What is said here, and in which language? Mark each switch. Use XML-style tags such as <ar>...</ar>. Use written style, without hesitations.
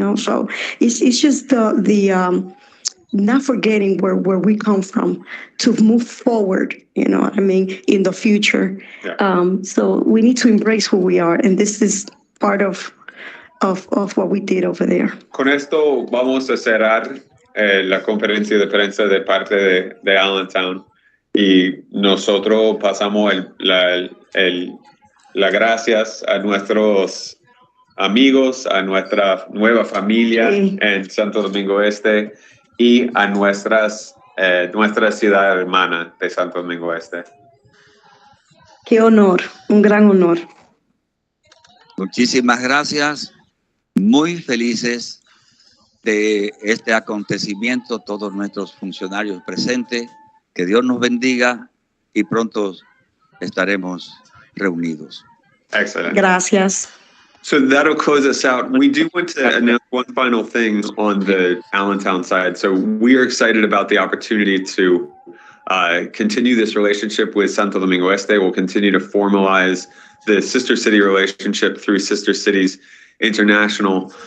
<en>So it's just the not forgetting where we come from to move forward. You know what I mean, in the future. Yeah. So we need to embrace who we are, and this is part of what we did over there.</en> <es>Con esto vamos a cerrar la conferencia de prensa de parte de Allentown, y nosotros pasamos las gracias a nuestros amigos, a nuestra nueva familia en Santo Domingo Este y a nuestra ciudad hermana de Santo Domingo Este. Qué honor, un gran honor. Muchísimas gracias. Muy felices de este acontecimiento, todos nuestros funcionarios presentes. Que Dios nos bendiga y pronto estaremos reunidos.</es> <en>Excellent.</en> <es>Gracias.</es> <en>So that'll close us out. We do want to announce one final thing on the Allentown side. So we are excited about the opportunity to continue this relationship with Santo Domingo Este. We'll continue to formalize the sister city relationship through Sister Cities International.</en>